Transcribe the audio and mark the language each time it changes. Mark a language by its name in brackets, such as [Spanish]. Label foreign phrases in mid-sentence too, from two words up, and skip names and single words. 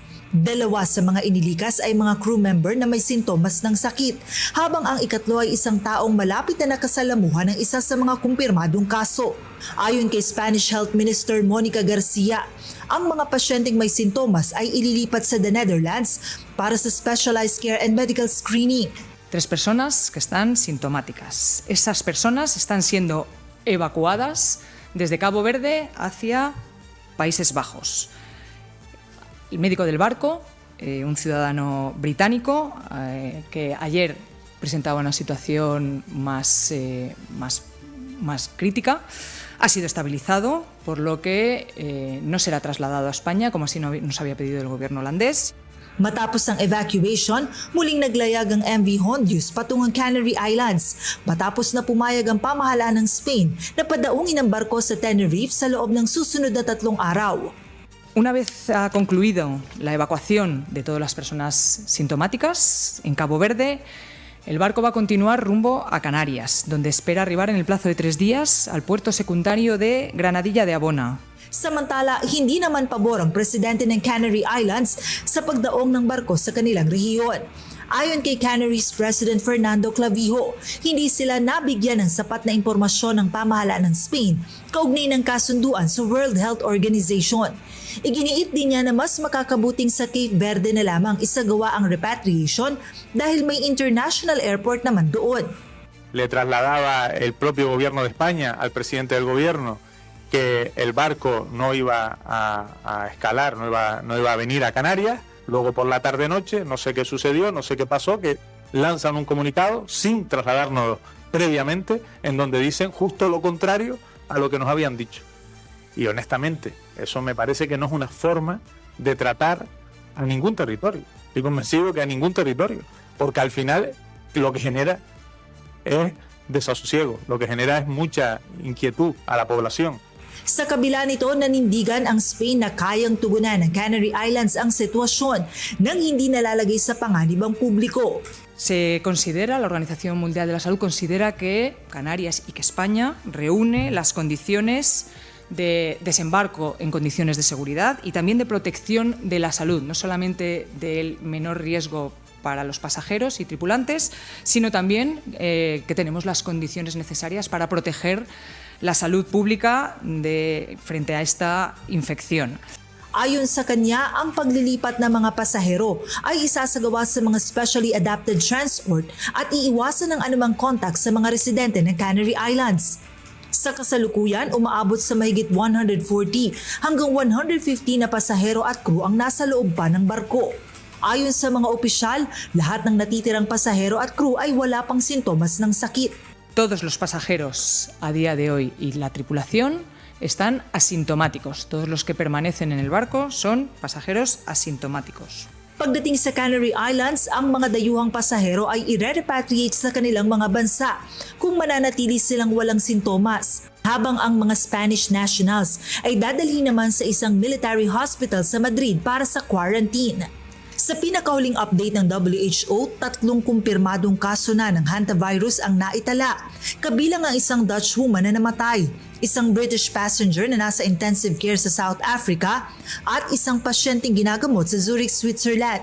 [Filipino] 2 sa mga inilikas ay mga [English] crew member [Filipino] na may sintomas ng sakit, habang ang 3 ay isang taong malapit na nakasalamuhan ng isa sa mga kumpirmadong kaso. Ayon kay Spanish Health Minister Monica Garcia, ang mga pasyenteng may sintomas ay ililipat sa the Netherlands para sa [English] specialized care and medical screening. [Spanish] 3 personas que están sintomáticas. Esas personas están siendo evacuadas desde Cabo Verde hacia Países Bajos. El médico del barco, un ciudadano británico que ayer presentaba una situación más crítica, ha sido estabilizado, por lo que no será trasladado a España, como así nos había pedido el gobierno holandés. [Filipino] Matapos ang evacuation, muling naglayag ang MV Hondius patungong Canary Islands matapos na pumayag ang pamahalaan ng Spain na padaungin ang barko sa Tenerife sa loob ng susunod na 3 araw. [Spanish] Una vez ha concluido la evacuación de todas las personas sintomáticas en Cabo Verde, el barco va a continuar rumbo a Canarias, donde espera arribar en el plazo de 3 días al puerto secundario de Granadilla de Abona. [Filipino] Samantala, hindi naman pabor ang presidente ng Canary Islands sa pagdaong ng barko sa kanilang rehiyon. Ayon kay Canary's President Fernando Clavijo, hindi sila nabigyan ng sapat na impormasyon ng pamahalaan ng Spain kaugnay ng kasunduan sa World Health Organization. Iginiit din niya na mas makakabuting sa Cape Verde na lamang isagawa ang repatriation dahil may [English] international airport [Filipino] naman doon. [Spanish] Le trasladaba el propio gobierno de España al presidente del gobierno que el barco no iba a escalar, no iba a venir a Canarias. Luego por la tarde-noche, no sé qué sucedió, no sé qué pasó, que lanzan un comunicado sin trasladarnos previamente, en donde dicen justo lo contrario a lo que nos habían dicho. Y honestamente, eso me parece que no es una forma de tratar a ningún territorio. Estoy convencido que a ningún territorio, porque al final lo que genera es desasosiego, lo que genera es mucha inquietud a la población. [Filipino] Sa kabila nito, nanindigan ang Spain na kayang tugunan ng Canary Islands ang sitwasyon nang hindi nalalagay sa panganib ang publiko. [Spanish] Se considera, la Organización Mundial de la Salud considera que Canarias y que España reúne las condiciones de desembarco en condiciones de seguridad y también de protección de la salud, no solamente del menor riesgo para los pasajeros y tripulantes, sino también que tenemos las condiciones necesarias para proteger la salud pública frente a esta infección. [Filipino] Ayon sa kanya, ang paglilipat ng mga pasahero ay isasagawa sa mga [English] specially adapted transport [Filipino] at iiwasan ng anumang contact sa mga residente ng Canary Islands. Sa kasalukuyan, umaabot sa mahigit 140 hanggang 150 na pasahero at crew ang nasa loob pa ng barko. Ayon sa mga opisyal, lahat ng natitirang pasahero at crew ay wala pang sintomas ng sakit. [Spanish] Todos los pasajeros a día de hoy y la tripulación están asintomáticos. Todos los que permanecen en el barco son pasajeros asintomáticos. [Filipino] Pagdating sa Canary Islands, ang mga dayuhang pasahero ay i-repatriate sa kanilang mga bansa kung mananatili silang walang sintomas, habang ang mga [English] Spanish nationals [Filipino] ay dadalhin naman sa isang [English] military hospital [Filipino] sa Madrid para sa quarantine. Sa pinakahuling update ng WHO, 3 kumpirmadong kaso na ng hantavirus ang naitala, kabilang ang isang [English] Dutch woman [Filipino] na namatay, isang [English] British passenger [Filipino] na nasa [English] intensive care [Filipino] sa South Africa, at isang pasyenteng ginagamot sa Zurich, Switzerland.